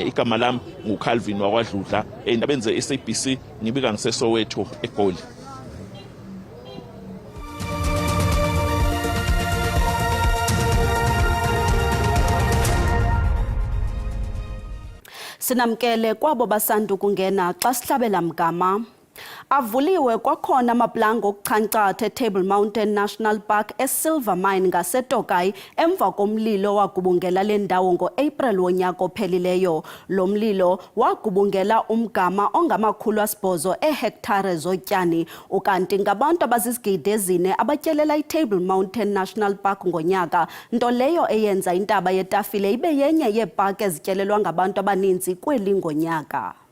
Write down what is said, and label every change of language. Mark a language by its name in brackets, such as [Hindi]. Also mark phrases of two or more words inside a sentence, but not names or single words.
[Zulu] Igama lami nguCalvin wakwaDludla endabeni zeSABC ngibika ngiseSoweto eGoli. [Xhosa] Sinamkele kwabo basanda ukungena xa sihlabela mgama. Avuliwe kwakhona amaplango okuchankcatha eTable Mountain National Park eSilver Mine ngaseTokai emva komlilo wagubungela le ndawo ngo-April wonyaka ophelileyo. Lo mlilo wagubungela umgama ongama-800 ehektare zotyani ukanti ngabantu abazizigidi ezine abatyelela iTable Mountain National Park ngonyaka, nto leyo eyenza intaba yetafile ibe yenye yeepaki ezityelelwa ngabantu abaninzi kweli ngonyaka.